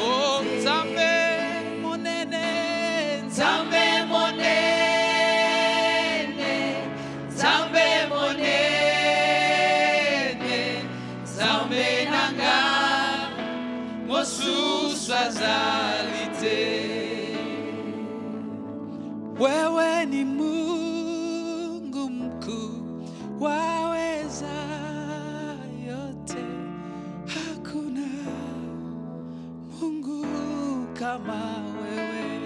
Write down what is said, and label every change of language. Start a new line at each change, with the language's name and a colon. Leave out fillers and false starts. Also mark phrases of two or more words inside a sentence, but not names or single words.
Lingala: Oh Nzambe monene, Nzambe monene, Nzambe monene, Nzambe nanga mosusu azali te.
Swahili: Wewe ni Mungu mkuu, waweza yote, hakuna Mungu kama wewe.